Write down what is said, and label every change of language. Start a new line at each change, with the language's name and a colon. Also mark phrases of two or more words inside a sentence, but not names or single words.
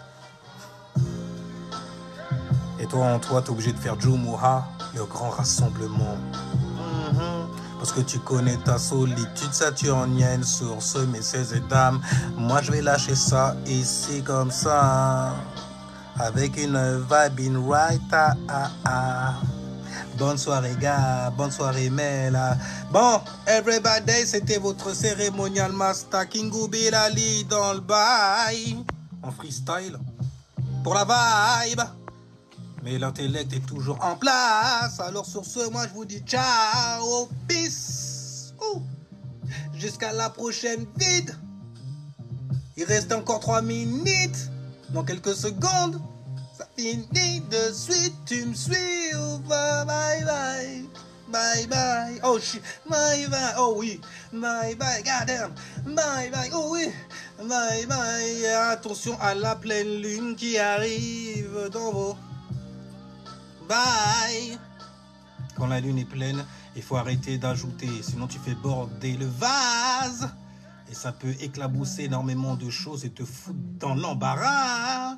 French: Et toi, en toi, t'es obligé de faire Jumu'ah, le grand rassemblement. Parce que tu connais ta solitude saturnienne, source, messieurs et dames. Moi, je vais lâcher ça ici comme ça. Avec une vibe
English: in right.
French: Bonne soirée, gars. Bonne soirée, Mela. Bon, everybody, c'était votre cérémonial master Kingu Bilali dans le bail. En freestyle. Pour la vibe. Mais l'intellect est toujours en place. Alors sur ce, moi je vous dis ciao, peace. Jusqu'à la prochaine vide. Il reste encore 3 minutes. Dans quelques secondes, ça finit de suite. Tu me suis ou pas?
English: Bye bye. Bye bye. Oh shit. Bye bye.
French: Oh oui.
English: Bye bye. Goddamn. Bye bye.
French: Oh oui.
English: Bye bye.
French: Attention à la pleine lune qui arrive dans vos... Bye. Quand la lune est pleine, il faut arrêter d'ajouter, sinon tu fais border le vase. Et ça peut éclabousser énormément de choses et te foutre dans l'embarras.